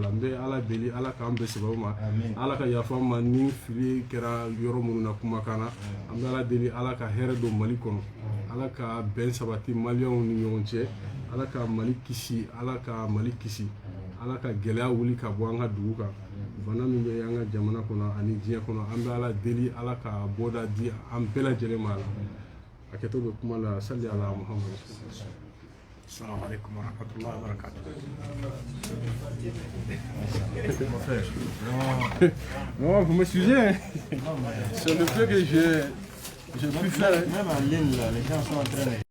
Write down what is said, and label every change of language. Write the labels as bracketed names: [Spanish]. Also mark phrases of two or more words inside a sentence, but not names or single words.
[Bambara] la n bɛ ala deli ala k'an bɛɛ sababu ma ala ka yafa an ma ni fili kɛra yɔrɔ minnu na kumakan na an bɛ ala deli ala ka hɛrɛ don Mali kɔnɔ ala ka bɛn sabati maliyɛnw ni ɲɔgɔn cɛ ala ka Mali kisi ala ka Mali kisi ala ka gɛlɛya wuli ka bɔ an ka dugu kan bana min bɛ an ka jamana kɔnɔ ani diɲɛ kɔnɔ an bɛ ala deli ala ka bɔda di an bɛɛ lajɛlen ma la a kɛtɔ bɛ kuma la [Arabic] صل على محمد. السلام عليكم ورحمة الله وبركاته. [French] Non, vous m'excusez, c'est le fait que j'ai pu faire. Même en ligne, là, les gens sont en train de...